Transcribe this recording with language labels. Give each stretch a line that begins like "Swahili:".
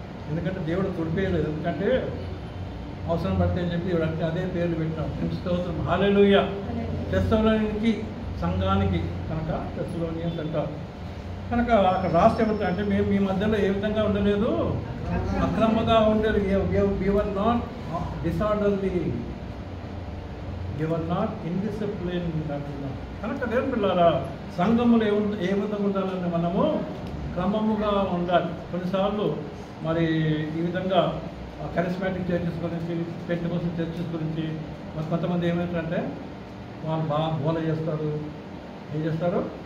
Telugu: ఎందుకంటే దేవుడు తుడిపేయలేదు, ఎందుకంటే అవసరం పడితే అని చెప్పి దేవుడు అంటే అదే పేర్లు పెట్టినాం. స్తోత్రం, హల్లెలూయా. తెస్సలోనికి సంఘానికి కనుక తెస్సలోనియన్స్ అంటారు. కనుక అక్కడ రాష్ట్రం ఏమంటే మేము మీ మధ్యలో ఏ విధంగా ఉండలేదు, అక్రమంగా ఉండలేదు.
English: we were not disorderly, we were not indisciplined
Telugu: అంటున్నాం. కనుక దేవుని పిల్లారా, సంఘములు ఏ విధంగా ఉండాలని మనము క్రమముగా ఉండాలి. కొన్నిసార్లు మరి ఈ విధంగా కరిస్మాటిక్ చర్చెస్ గురించి, పెంటెకోస్టల్ చర్చెస్ గురించి మరి కొంతమంది ఏమవుతారంటే వాళ్ళు బాగా బోల చేస్తారు. ఏం చేస్తారు?